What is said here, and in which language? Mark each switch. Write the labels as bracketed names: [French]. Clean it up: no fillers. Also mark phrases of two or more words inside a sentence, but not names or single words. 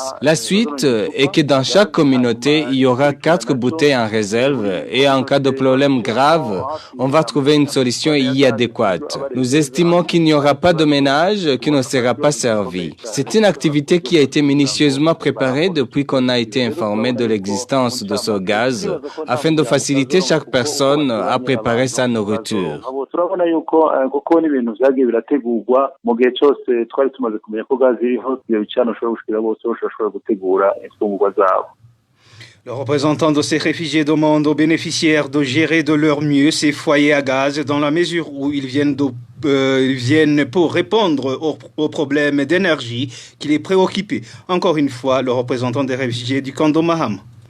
[French] La suite est que dans chaque communauté, il y aura 4 bouteilles en réserve et en cas de problème grave, on va trouver une solution y adéquate. Nous estimons qu'il n'y aura pas de ménage qui ne sera pas servi. C'est une activité qui a été minutieusement préparée depuis qu'on a été informé de l'existence de ce gaz afin de faciliter chaque personne à préparer sa nourriture. [Rundi] cyose twari tumaze kumenya ko gazi iriho iyo bicano ushobora gushikira bose bashobora gutegura imfungurwa zabo. [French] Le représentant de ces réfugiés demande aux bénéficiaires de gérer de leur mieux ces foyers à gaz dans la mesure où ils viennent pour répondre aux problèmes d'énergie qui les préoccupent. Encore une fois, le représentant des réfugiés du camp de Mahama.